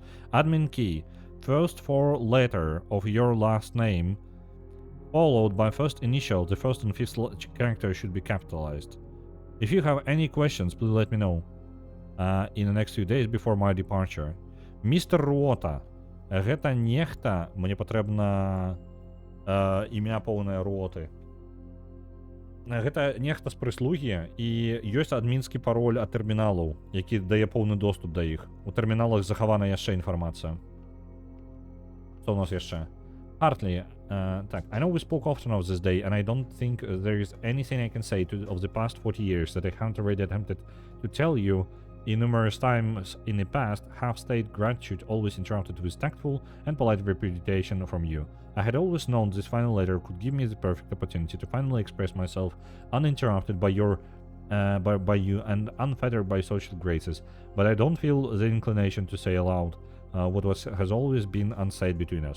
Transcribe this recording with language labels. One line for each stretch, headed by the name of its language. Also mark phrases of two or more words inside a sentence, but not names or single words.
English: Admin key, first 4 letter of your last name, followed by first initial. The first and fifth character should be capitalized. If you have any questions, please let me know in the next few days before my departure. Mr. Ruota,
Belarusian: гэта нехта, мне патрэбна імя поўнае Руоты. Гэта нехта з прыслугі, і ёсць адмінскі пароль ад тэрміналаў, які дае поўны доступ да іх. У тэрміналах захавана яшчэ інфармацыя. Што у нас яшчэ? Hartley, так,
English: I know we spoke often of this day, and I don't think there is anything I can say of the past 40 years that I haven't already attempted to tell you in numerous times in the past. Half-state gratitude always interrupted with tactful and polite repudiation from you. I had always known this final letter could give me the perfect opportunity to finally express myself uninterrupted by you and unfettered by social graces, but I don't feel the inclination to say aloud what has always been unsaid between us.